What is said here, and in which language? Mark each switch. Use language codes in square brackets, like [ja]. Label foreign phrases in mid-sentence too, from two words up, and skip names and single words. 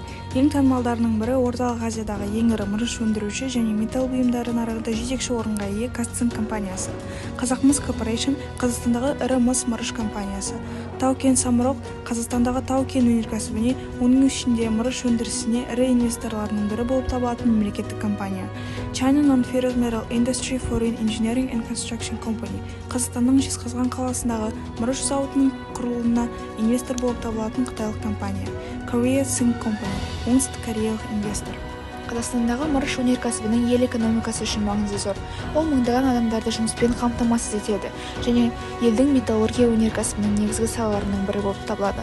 [kk] Ең танымалдарының бірі Орталық Азиядағы ең ірі мырыш өндіруші және металл бұйымдары нарығында жетекші орынға ие Казцинк компаниясы. Қазақмыс Корпорейшн Қазақстандағы ірі мыс мырыш компаниясы. Тау-Кен Самұрық Қазақстандағы тау-кен өнеркәсібіне, оның ішінде мырыш өндірісіне ірі инвесторларының бірі болып табылатын мемлекеттік компания. China Non-Ferrous Metal Industry Foreign Engineering and Construction Company Қазақстанның Жезқазған қаласындағы мырыш зауытының құрылуына инвестор болып табылатын қытайлық компания. Korea Zinc Company оңтүстік кореялық инвестор. Қазақстандағы мырыш өнеркәсібінің ел экономикасы үшін маңызы зор. Ол мыңдаған адамдарды жұмыспен қамтамасыз етеді және елдің металлургия өнеркәсібінің негізгі салаларының бірі болып табылады.